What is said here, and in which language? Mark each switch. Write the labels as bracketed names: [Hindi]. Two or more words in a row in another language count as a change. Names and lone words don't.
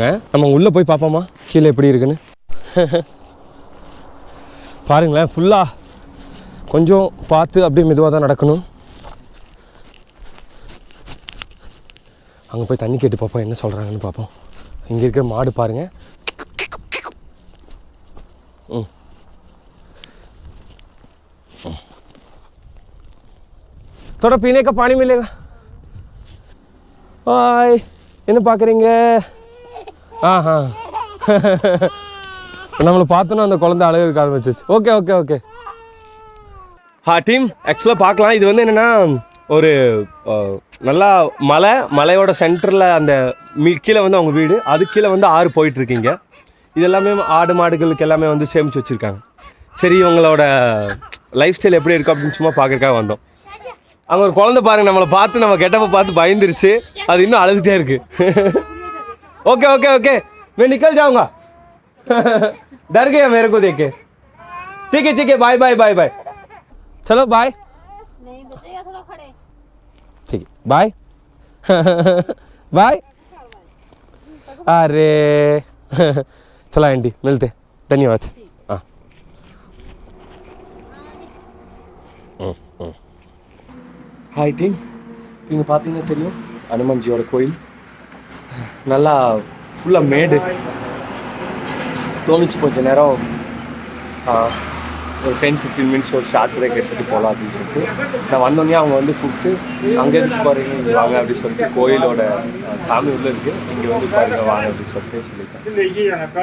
[Tamil] நம்ம உள்ளே போய் பார்ப்போமா கீழே எப்படி இருக்குன்னு. பாருங்களேன், ஃபுல்லாக கொஞ்சம் பார்த்து அப்படியே மெதுவாக தான் நடக்கணும். அங்கே போய் தண்ணி கேட்டு பார்ப்போம், என்ன சொல்கிறாங்கன்னு பார்ப்போம். இங்கே இருக்கிற மாடு பாருங்கள். [Hindi] थोड़ा पीने का पानी मिलेगा? हाय, [Tamil] என்ன பார்க்குறீங்க? ஆஹா, நம்மளை பார்த்தோன்னா அந்த குழந்தை அழகு இருக்க ஆரம்பிச்சிச்சு. [English] okay okay okay. [Tamil] டீம் ஆக்சுவலாக பார்க்கலாம். இது வந்து என்னென்னா ஒரு நல்லா மலையோட சென்டரில் அந்த கீழே வந்து அவங்க வீடு, அது கீழே வந்து ஆறு போயிட்டுருக்கீங்க. இது எல்லாமே ஆடு மாடுகளுக்கு எல்லாமே வந்து சேமித்து வச்சுருக்காங்க. சரி, இவங்களோட லைஃப் ஸ்டைல் எப்படி இருக்குது அப்படின்னு சும்மா பார்க்குறக்காக வந்தோம். அங்கே ஒரு குழந்தை பாருங்கள், நம்மளை பார்த்து நம்ம கெட்டப்பை பார்த்து பயந்துருச்சு. அது இன்னும் அழுதுகிட்டே இருக்குது. [English] okay okay okay, [Hindi] मैं निकल जाऊंगा. डर गया मेरे को देख के. ठीक है, [English] bye bye bye bye. [Hindi] चलो बाय. नहीं बचेगा, थोड़ा खड़े. ठीक है, [English] bye bye. [Hindi] अरे चला आंटी, मिलते. धन्यवाद. हाँ. [Tamil] ஹாய் டீம், இங்கே பார்த்தீங்கன்னா தெரியும் அனுமன்ஜியோட கோயில். நல்லா ஃபுல்லாக மேடு. தோணுச்சு கொஞ்சம் நேரம் ஒரு 10-15 மினிட்ஸ் ஒரு [English] short break [Tamil] எடுத்துகிட்டு போகலாம் அப்படின்னு சொல்லிட்டு நான் வந்தோடனே அவங்க வந்து கூப்பிட்டு அங்கே இருந்து பாருங்க இங்கே வாங்க அப்படின்னு சொல்லிட்டு, கோயிலோட சாமி உள்ளே இருக்குது, இங்கே வந்து பாருங்க வாங்க அப்படின்னு சொல்லிட்டு சொல்லியிருக்காங்க.